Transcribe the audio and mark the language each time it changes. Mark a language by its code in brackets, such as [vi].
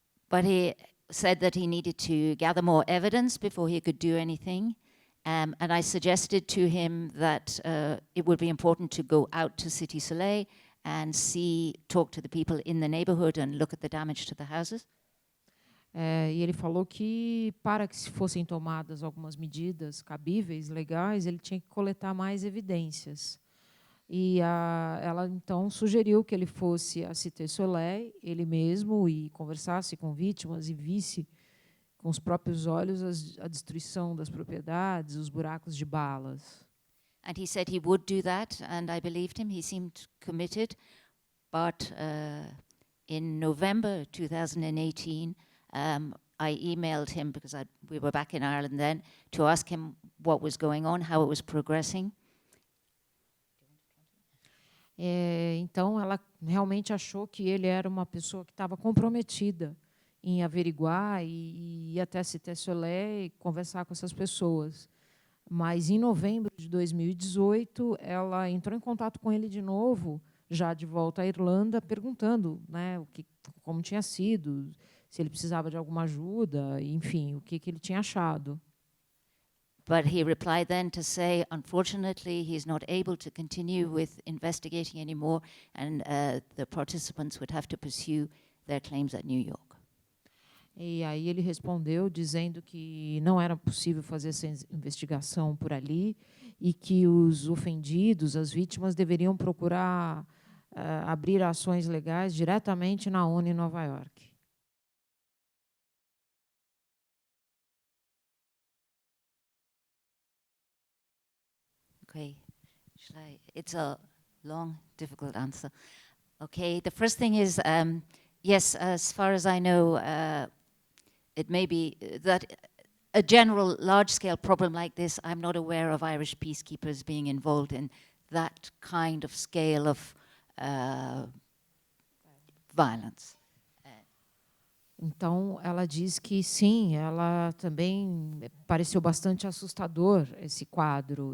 [en] But he said that he needed to gather more evidence before he could do anything. And I suggested to him that it would be important to go out to Cité Soleil and talk to the people in the neighborhood and look at the damage to the houses. [pt] E ele falou que, para que se fossem tomadas algumas medidas cabíveis, legais, ele tinha que coletar mais evidências. E ela, então, sugeriu que ele fosse a Cité Soleil, ele mesmo, e conversasse com vítimas e visse com os próprios olhos a destruição das propriedades, os buracos de balas. [en] And he said he would do that, and I believed him. He seemed committed. But in November 2018, I emailed him, because we were back in Ireland then, to ask him what was going on, how it was progressing. [pt] Então, ela realmente achou que ele era uma pessoa que estava comprometida em averiguar e ir até Cité Soleil e conversar com essas pessoas. Mas, em novembro de 2018, ela entrou em contato com ele de novo, já de volta à Irlanda, perguntando, né, como tinha sido, se ele precisava de alguma ajuda, enfim, o que ele tinha achado. [en] But he replied then to say, unfortunately, he's not able to continue with investigating anymore, and the participants would have to pursue their claims at New York. [pt] E aí ele respondeu dizendo que não era possível fazer essa investigação por ali e que os ofendidos, as vítimas, deveriam procurar abrir ações legais diretamente na ONU em Nova York. [en] Okay, it's a long, difficult answer. Okay, the first thing is, yes, as far as I know, it may be that a general large-scale problem like this, I'm not aware of Irish peacekeepers being involved in that kind of scale of violence. [pt] Então, ela diz que sim, ela também pareceu bastante assustador esse quadro.